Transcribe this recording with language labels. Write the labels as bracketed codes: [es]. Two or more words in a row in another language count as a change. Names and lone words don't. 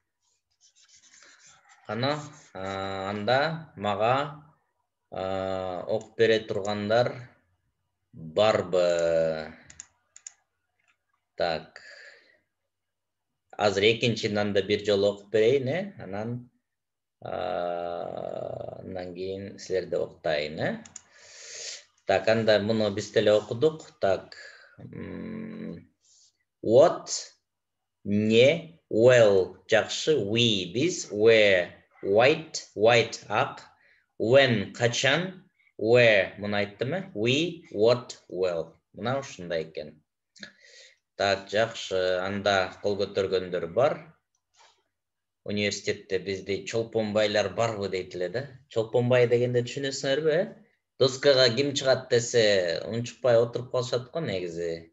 [ky] Анда мага окуп бере тургандар барбы? Так. Азыр экинчини анда бир жолу окуп берейин, анан кийин силерде уктайын, Так, анда муну биз деле окудук. Так. [en] What, не, well, жакшы, we, биз, where, white, ак, when, [ky] качан, where, муну айттымы? [en] We, what, well. [ky] Мына ушундай экен. Так, жакшы, анда кол көтөргөндөр бар. Университетте бизде чолпонбайлар барбы дейт эле да. Чолпонбай дегенде түшүнөсүңөрбү? Доскага ким чыгат десе, унчукпай отуруп калышат го негизи.